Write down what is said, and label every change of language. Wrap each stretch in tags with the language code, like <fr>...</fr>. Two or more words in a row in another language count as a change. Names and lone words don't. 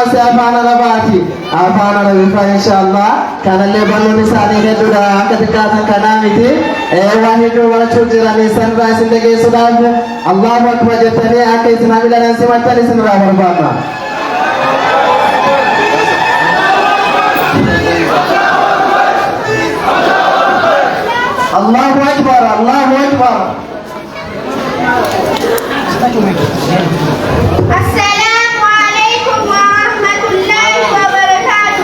<om>se afaan arabaati afaan arabifa inshallah kanalle baloni sani hedduudha akka xiqqaatan kanaa miti waan hedduu barachuu jiranii sanirraa isin dhageessuudhaaf</om> <ar>الله أكبر</ar> <om>jettanii akka isin hamilan simattan isinirraa barbaadna.</om> <ar>الله أكبر، الله أكبر. السلام عليكم ورحمة الله وبركاته.</ar>